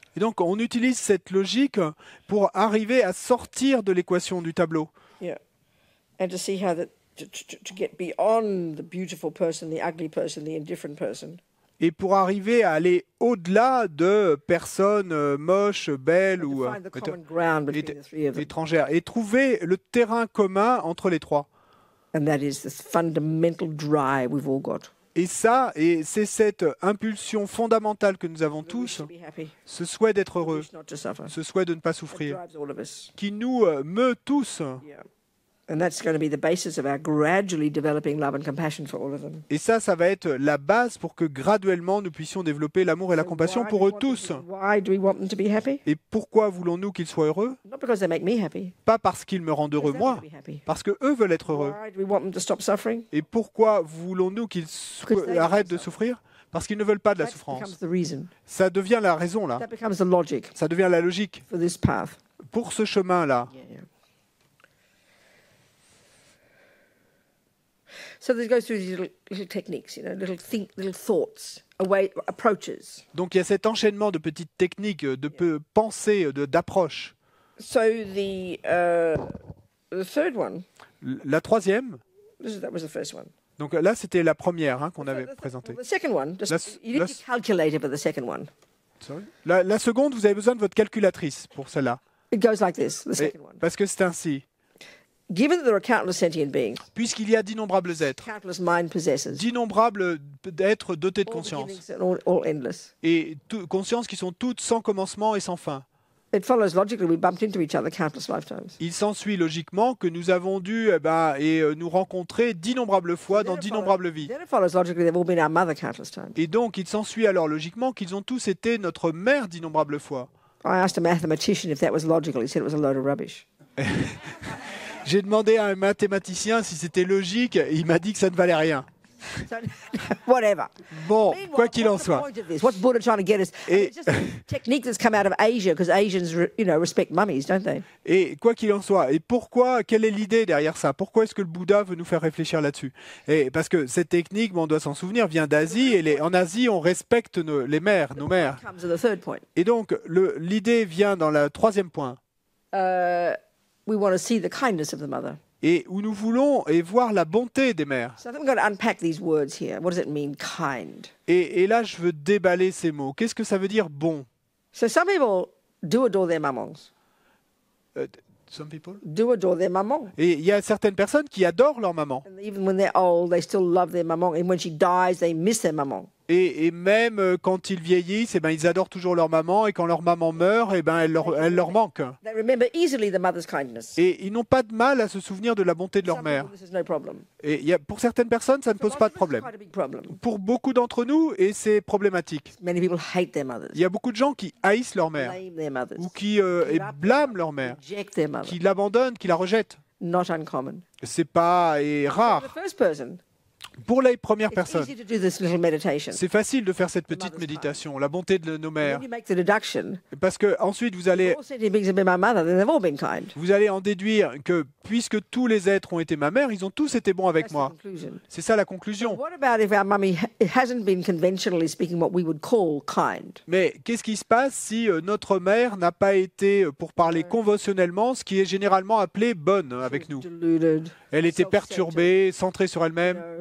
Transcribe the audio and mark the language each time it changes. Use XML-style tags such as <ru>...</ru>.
<fr>Et donc, on utilise cette logique pour arriver à sortir de l'équation du tableau.</fr> <en>Yeah. And to see how to get beyond the beautiful person, the ugly person, the indifferent person.</en> <fr>Et pour arriver à aller au-delà de personnes moches, belles ou</fr> <en>To find the common ground between the three of them.</en> <fr>étrangères. Et trouver le terrain commun entre les trois.</fr> <en>And that is this fundamental drive we've all got.</en> <fr>Et ça, c'est cette impulsion fondamentale que nous avons tous,</fr> <en>To be happy,</en> <fr>ce souhait d'être heureux,</fr> <en>not to suffer.</en> <fr>ce souhait de ne pas</fr> <en>That</en> <fr>souffrir,</fr> <en>drives all of us.</en> <fr>qui nous meut tous.</fr> <en>Yeah. And that's going to be the basis of our gradually developing love and compassion for all of them.</en> <fr>Et ça va être la base pour que graduellement nous puissions développer l'amour et la compassion pour eux tous.</fr> <en>Why do we want them to be happy?</en> <fr>Et pourquoi voulons-nous qu'ils soient heureux?</fr> <en>Not because they make me happy.</en> <fr>Pas parce qu'ils me rendent heureux</fr> <en>Because they want to be happy.</en> <fr>parce que eux veulent être heureux.</fr> <en>Why do we want them to stop suffering?</en> <fr>Et pourquoi voulons-nous qu'ils arrêtent de souffrir? Parce qu'ils ne veulent pas de la</fr> <en>That becomes</en> <fr>souffrance.</fr> <en>the reason.</en> <fr>Ça devient la raison là.</fr> <en>That becomes the logic</en> <fr>Ça devient la logique</fr> <en>for this path.</en> <fr>pour ce chemin-là.</fr> <en>Yeah. So this goes through these little techniques, little thoughts, approaches.</en> <fr>Donc il y a cet enchaînement de petites techniques, de pensées, d'approches.</fr> <en>So the third one,</en> <fr>La troisième,</fr> <en>that was the first one.</en> <fr>donc là c'était la première qu'on avait présentée.</fr> <en>The second one,</en> <fr>La-</fr> <en>you need to calculate it for the second one.</en> <fr>La seconde, vous avez besoin de votre calculatrice pour celle-là.</fr> <en>It goes like this, the</en> <fr>Et-</fr> <en>second one.</en> <fr>Parce que c'est ainsi.</fr> <en>Given that there are countless sentient beings,</en> <fr>Puisqu'il y a d'innombrables êtres,</fr> <en>countless mind possessors,</en> <fr>d'innombrables êtres dotés de</fr> <en>all</en> <fr>conscience,</fr> <en>beginnings and all endless,</en> <fr>et consciences qui sont toutes sans commencement et sans fin,</fr> <en>it follows logically we bumped into each other countless lifetimes.</en> <fr>il s'ensuit logiquement que nous avons dû nous rencontrer d'innombrables fois dans d'innombrables vies.</fr> <en>Then it follows logically they've all been our mother countless times.</en> <fr>Et donc, il s'ensuit alors logiquement qu'ils ont tous été notre mère d'innombrables fois.</fr> <en>I asked a mathematician if that was logical. He said it was a load of rubbish.</en> <fr>J'ai demandé à un mathématicien si c'était logique, et il m'a dit que ça ne valait rien.</fr> <en>So, whatever.</en> <fr>Bon,</fr> <en>Meanwhile,</en> <fr>quoi qu'il en</fr> <en>what's the</en> <fr>soit.</fr> <en>point of this? What's Buddha trying to get us?</en> <fr>Et-</fr> <en>It's just a technique that's come out of Asia because Asians, respect mummies, don't they?</en> <fr>Et quoi qu'il en soit, et pourquoi, quelle est l'idée derrière ça? Pourquoi est-ce que le Bouddha veut nous faire réfléchir là-dessus? Et parce que cette technique, on doit s'en souvenir, vient d'Asie, et en Asie, on respecte les mères, nos mères.</fr> <en>Comes to the third point.</en> <fr>Et donc, l'idée vient dans le troisième point,</fr> <en>We want to see the kindness of the mother.</en> <fr>et où nous voulons voir la bonté des mères.</fr> <en>So I think we've got to unpack these words here. What does it mean, kind?</en> <fr>Et là, je veux déballer ces mots. Qu'est-ce que ça veut dire bon?</fr> <en>So some people do adore their mamangs. Some people. Do adore their mamong.</en> <fr>Et il y a certaines personnes qui adorent leur maman.</fr> <en>And even when they're old, they still love their mamong. And when she dies, they miss their mamong.</en> <fr>Et même quand ils vieillissent, ils adorent toujours leur maman. Et quand leur maman meurt, elle leur manque.</fr> <en>They remember easily the mother's kindness.</en> <fr>Et ils n'ont pas de mal à se souvenir de la bonté de leur</fr> <en>Some</en> <fr>mère.</fr> <en>people, this is no problem.</en> <fr>Et pour certaines personnes, ça ne pose pas de problème.</fr> <en>Quite a big problem.</en> <fr>Pour beaucoup d'entre nous, et c'est problématique.</fr> <en>Many people hate their mothers,</en> <fr>Il y a beaucoup de gens qui haïssent leur mère,</fr> <en>blame their mothers,</en> <fr>ou qui blâment leur mère,</fr> <en>reject their mother.</en> <fr>qui l'abandonnent, qui la rejettent.</fr> <en>Not uncommon.</en> <fr>C'est pas</fr> <en>For</en> <fr>rare.</fr> <en>the first person,</en> <fr>Pour les premières</fr> <en>it's</en> <fr>personnes,</fr> <en>easy to do this little meditation.</en> <fr>c'est facile de faire cette petite méditation, la bonté de nos</fr> <en>And</en> <fr>mères.</fr> <en>then you make the deduction.</en> <fr>Parce que ensuite vous allez</fr> <en>All sentient beings have been my mother, then they've all been kind.</en> <fr>en déduire que puisque tous les êtres ont été ma mère, ils ont tous été bons avec</fr> <en>That's the</en> <fr>moi.</fr> <en>conclusion.</en> <fr>C'est ça la conclusion.</fr> <en>What about if our mummy hasn't been conventionally speaking what we would call kind?</en> <fr>Mais qu'est-ce qui se passe si notre mère n'a pas été, pour parler conventionnellement, ce qui est généralement appelé bonne avec nous?</fr> <en>Deluded,</en> <fr>Elle était</fr> <en>self-centered,</en> <fr>perturbée, centrée sur elle-même,</fr>